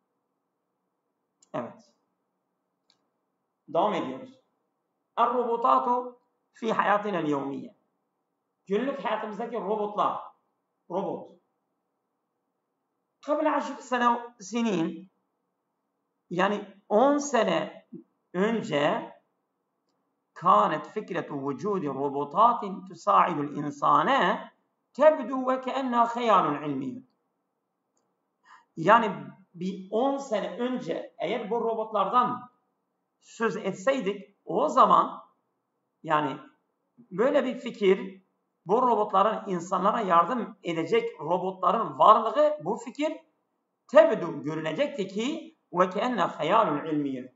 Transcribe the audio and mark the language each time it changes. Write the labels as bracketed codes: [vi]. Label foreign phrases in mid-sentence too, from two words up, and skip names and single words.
[tr] Evet. Devam ediyoruz. [ar] الروبوتات في حياتنا اليومية. [tr] Günlük hayatımızdaki robot. [ar] Kabla [tr] 10 sene yani 10 sene önce [ar] كانت فكرة وجود روبوتات تساعد الإنسان تبدو وكأنها خيال علمي. [tr] Yani bir 10 sene önce eğer bu robotlardan söz etseydik o zaman yani böyle bir fikir, bu robotların insanlara yardım edecek robotların varlığı, bu fikir tebdû görünecekti ki [ar] وكأن خيال علمي.